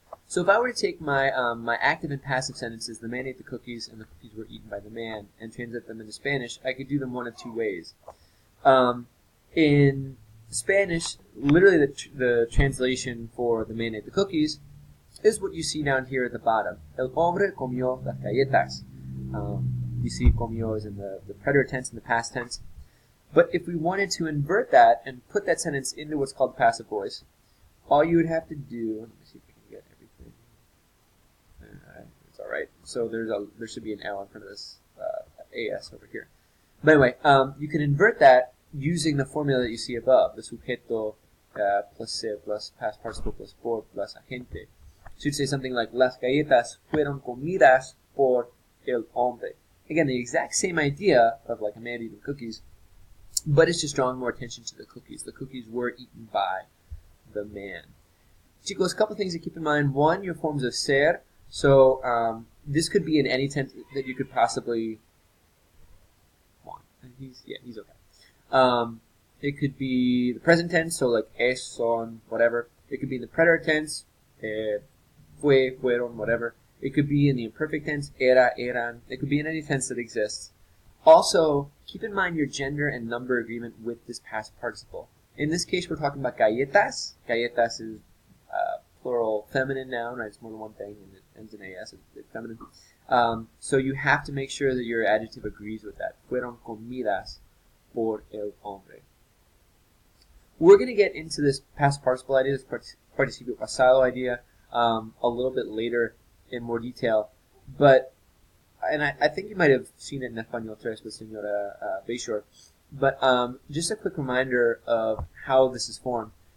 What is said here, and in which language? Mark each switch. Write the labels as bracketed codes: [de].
[en] So if I were to take my my active and passive sentences, the man ate the cookies and the cookies were eaten by the man, and translate them into Spanish, I could do them one of 2 ways. In Spanish, literally the translation for the man ate the cookies is what you see down here at the bottom. [es] El hombre comió las galletas. [en] You see comió is in the preterite tense and the past tense. But if we wanted to invert that and put that sentence into what's called passive voice, all you would have to do, let me see if I can get everything. It's alright. So there should be an L in front of this AS over here. But anyway, you can invert that using the formula that you see above, the sujeto plus ser plus past participle plus por plus agente. [es] So you'd say something like, las galletas fueron comidas por el hombre. [en] Again, the exact same idea of like a man eating cookies, but it's just drawing more attention to the cookies. The cookies were eaten by the man. Chicos, a couple things to keep in mind. One, your forms of ser. So this could be in any tense that you could possibly want. He's okay. It could be the present tense, so like es, son, whatever. It could be in the preterite tense, fue, fueron, whatever. It could be in the imperfect tense, era, eran. It could be in any tense that exists. Also, keep in mind your gender and number agreement with this past participle. In this case, we're talking about galletas. Galletas is plural feminine noun, right? It's more than one thing, and it ends in as. It's feminine. So you have to make sure that your adjective agrees with that. [es] Fueron comidas por el hombre. [en] We're going to get into this past participle idea, this participio pasado idea, a little bit later in more detail. But, and I think you might have seen it in Español Tres with Senora Bayshore. But just a quick reminder of how this is formed.